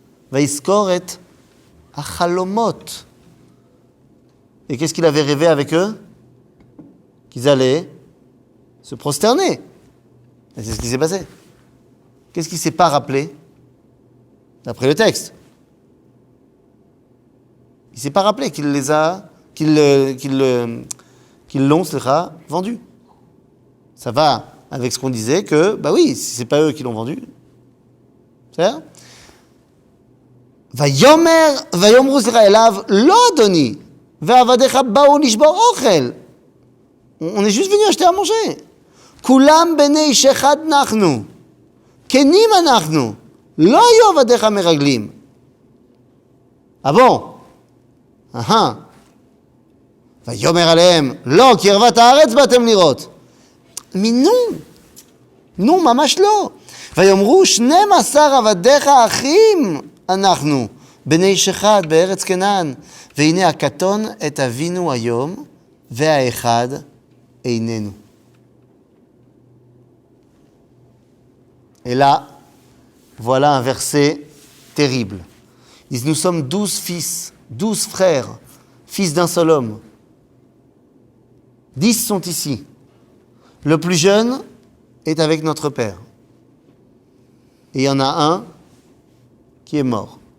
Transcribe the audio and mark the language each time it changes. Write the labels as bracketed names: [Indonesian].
[Hebrew] ויזכור את Achalomot. [French] Et qu'est-ce qu'il avait rêvé avec eux? Qu'ils allaient se prosterner. Et c'est ce qui s'est passé. Qu'est-ce qu'il ne s'est pas rappelé? D'après le texte. Il ne s'est pas rappelé qu'il les a, qu'ils l'ont, vendus. Ça va avec ce qu'on disait que, bah oui, si ce n'est pas eux qui l'ont vendu. C'est ça? [Hebrew] ויאמרו אליו, לא אדוני, ועבדיך באו לשבור אוכל. [French] On est juste venu acheter à manger. [Hebrew] כולם בני איש אחד אנחנו, כנים אנחנו, לא היו עבדיך מרגלים. [French] Ah bon? [Hebrew] ויאמר עליהם, לא, כי ערוות הארץ באתם לראות. נו, ממש לא. ויאמרו 12 עבדיך אחים, אנחנו, בני איש אחד בארץ כנען, והנה הקטון את אבינו היום, והאחד איננו. [French] Et là, voilà un verset terrible. Ils disent, nous sommes 12 fils, 12 frères, fils d'un seul homme. 10 sont ici. Le plus jeune est avec notre père. Et il y en a un qui est mort.